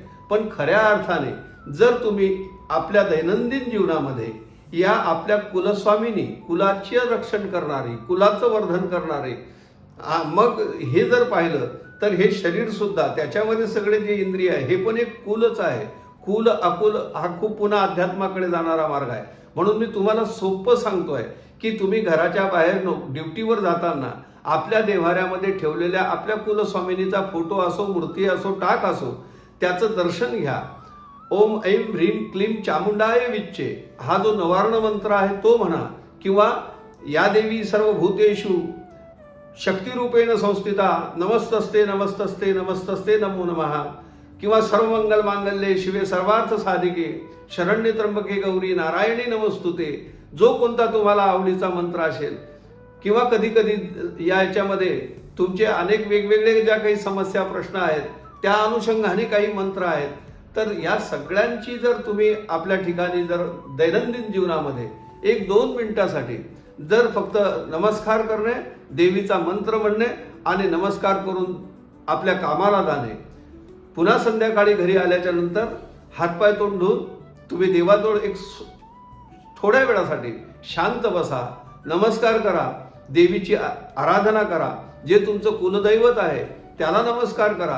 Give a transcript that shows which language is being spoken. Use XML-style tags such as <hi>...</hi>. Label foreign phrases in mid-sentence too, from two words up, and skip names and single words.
<mr>पण खऱ्या अर्थाने जर तुम्ही आपल्या दैनंदिन जीवनामध्ये या आपल्या कुलस्वामिनी, कुलाचे रक्षण करणारी, कुलाचं वर्धन करणारे, मग हे जर पाहिलं तर हे शरीर सुद्धा, त्याच्यामध्ये सगळे जे इंद्रिय आहे हे पण एक कुलच आहे. कुल अकुल हा खूप पुन्हा अध्यात्माकडे जाणारा मार्ग आहे. म्हणून मी तुम्हाला सोपं सांगतोय की तुम्ही घराच्या बाहेर ड्युटीवर जाताना आपल्या देव्हाऱ्यामध्ये ठेवलेल्या आपल्या कुलस्वामिनीचा फोटो असो, मूर्ती असो, टाक असो, त्याचं दर्शन घ्या.</mr> <sa>ओम ऐं ह्रीं क्लीं चामुंडाय विच्चे</sa> <mr>हा जो नवार्ण मंत्र आहे तो म्हणा, किंवा</mr> <sa>या देवी सर्वभूतेषु शक्तिरूपेण संस्थिता नमस्तस्ते नमस्तस्ते नमस्तस्ते नमो नमः, किंवा सर्वमंगल मांगल्ये शिवे सर्वार्थ साधिके शरण्ये त्र्यंबके गौरी नारायणी नमस्तुते,</sa> <mr>जो कोणता तुम्हाला आवडीचा मंत्र असेल. किंवा कधी कधी याच्यामध्ये तुमचे अनेक वेगवेगळे ज्या काही समस्या प्रश्न आहेत त्या अनुषंगाने काही मंत्र आहेत. तर या सगळ्यांची जर तुम्ही आपल्या ठिकाणी जर दैनंदिन जीवनामध्ये 1-2 मिनिटासाठी जर फक्त नमस्कार करणे, देवीचा मंत्र म्हणणे आणि नमस्कार करून आपल्या कामाला जाणे, पुन्हा संध्याकाळी घरी आल्याच्या नंतर हातपाय तोंड धुवून तुम्ही देवाजवळ एक थोड्या वेळासाठी शांत बसा, नमस्कार करा, देवीची आराधना करा, जे तुमचं कुलदैवत आहे त्याला नमस्कार करा.</mr>